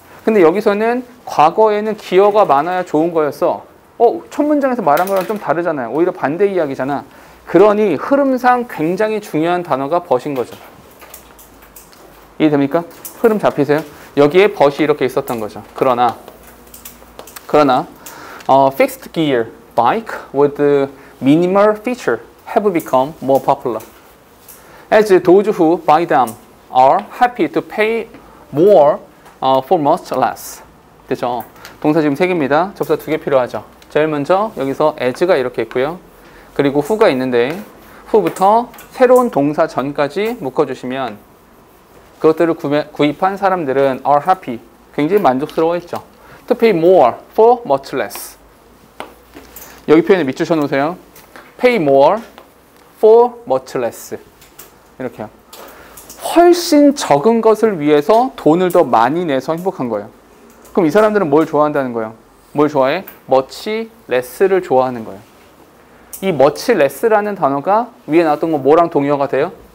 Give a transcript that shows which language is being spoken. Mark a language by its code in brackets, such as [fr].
[ko] 근데 여기서는 과거에는 기어가 많아야 좋은 거였어. 첫 문장에서 말한 거랑 좀 다르잖아요. 오히려 반대 이야기잖아. 그러니 흐름상 굉장히 중요한 단어가 but인 거죠. 이해됩니까? 흐름 잡히세요? 여기에 but이 이렇게 있었던 거죠. 그러나 [en] fixed gear bike with minimal feature have become more popular. As those who buy them are happy to pay more for much less. [ko] 됐죠? 동사 지금 3개입니다. 접사 2개 필요하죠. 제일 먼저 여기서 as가 이렇게 있고요. 그리고 who가 있는데 who부터 새로운 동사 전까지 묶어주시면 그것들을 구입한 사람들은 [en] are happy. [ko] 굉장히 만족스러워했죠. [en] To pay more for much less. [ko] 여기 표현에 밑줄 쳐놓으세요. [en] Pay more for much less. [ko] 이렇게요. 훨씬 적은 것을 위해서 돈을 더 많이 내서 행복한 거예요. 그럼 이 사람들은 뭘 좋아한다는 거예요? 뭘 좋아해? much less를 좋아하는 거예요. 이 much less라는 단어가 위에 나왔던 거 뭐랑 동의어가 돼요?